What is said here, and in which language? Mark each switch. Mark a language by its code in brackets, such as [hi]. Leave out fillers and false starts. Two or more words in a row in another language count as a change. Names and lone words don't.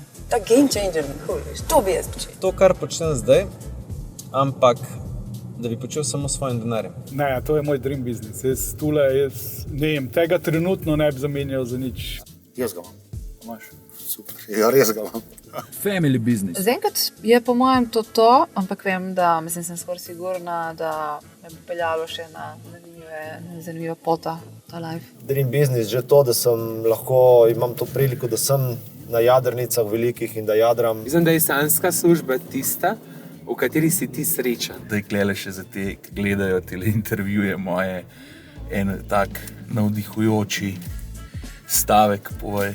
[sl] Ta [en] game changer [sl] mi huliš, to bi jaz počel. To, kar počnem zdaj, ampak da bi počel samo s svojim denarjem. Ne, to je moj [en] dream business. [sl] Jaz tega trenutno ne bi zamenjal za nič. Jaz ga imam. Imaš? super. Ja, res ga imam. [en] Family business. [sl] Zaenkrat je po mojem to, ampak vem, da sem skoraj sigurna, da me bo peljalo še na zanimiva pota, ta life. [en] Dream business, [sl] že to, da sem lahko, imam to priliko, da sem na jadrnicah velikih in da jadram. Mislim, da je sanjska služba tista, v kateri si ti srečen. Zdaj glede še za te, ki gledajo te intervjuje moje, en tak navdihujoči stavek povej.